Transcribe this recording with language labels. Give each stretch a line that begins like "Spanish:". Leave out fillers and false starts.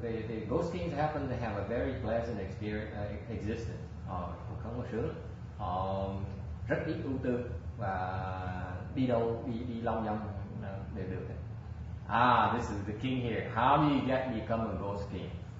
English: The ghost kings happen to have a very pleasant existence.
Vietnamese: Cuộc sống nó sướng. Họ rất ít ưu tư và đi đâu đi long vòng đều được.
English: This is the king here. How do you become a ghost king?